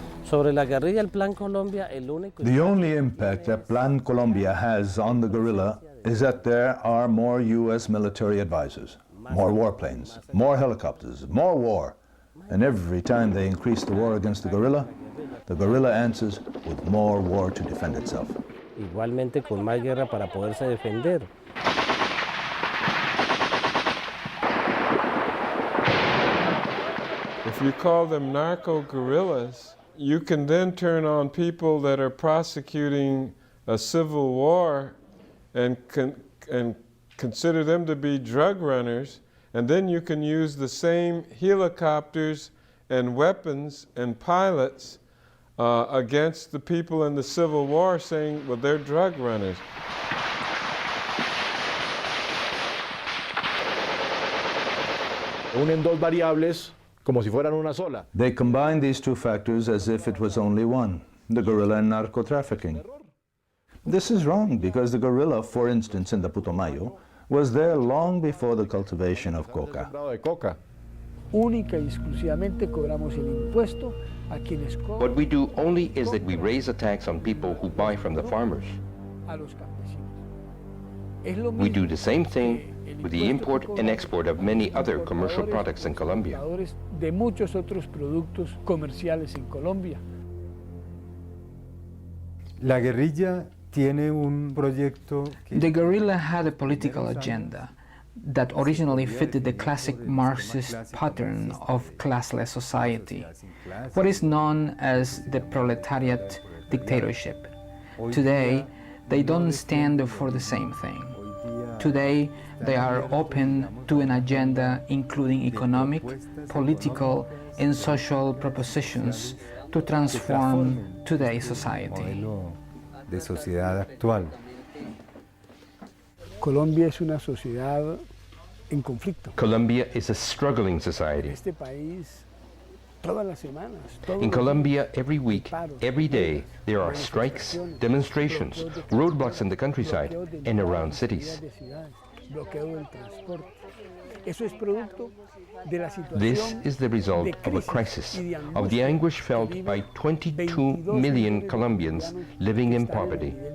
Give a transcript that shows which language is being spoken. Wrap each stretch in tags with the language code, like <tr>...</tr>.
<en>The only impact that Plan Colombia has on the guerrilla is that there are more U.S. military advisors, more warplanes, more helicopters, more war. And every time they increase the war against the guerrilla answers with more war to defend itself.</en> <es>Igualmente con más guerra para poderse defender.</es> <en>If you call them narco-guerrillas, you can then turn on people that are prosecuting a civil war and consider them to be drug runners, and then you can use the same helicopters and weapons and pilots against the people in the Civil War saying, well, they're drug runners.</en> <es>Unen dos variables como si fueran una sola.</es> <en>They combine these two factors as if it was only one, the guerrilla and narco-trafficking. This is wrong because the guerrilla, for instance, in the Putumayo, was there long before the cultivation of coca.</en> <es>Única y exclusivamente cobramos el impuesto a quienes cobran.</es> <en>What we do only is that we raise a tax on people who buy from the farmers. We do the same thing with the import and export of many other commercial products in Colombia.</en> <es>De muchos otros productos comerciales en Colombia. La guerrilla tiene un proyecto.</es> <en>The guerrilla had a political agenda that originally fitted the classic Marxist pattern of classless society, what is known as the proletariat dictatorship. Today, they don't stand for the same thing. Today, they are open to an agenda including economic, political, and social propositions to transform today's society.</en> <es>De sociedad actual. Colombia es una sociedad en conflicto.</es> <en>Colombia is a struggling society.</en> <es>Este país, todas las semanas,</es> <en>in Colombia, every week, every day, there are strikes, demonstrations, roadblocks in the countryside and around cities. This is the result of a crisis, of the anguish felt by 22 million Colombians living in poverty.</en>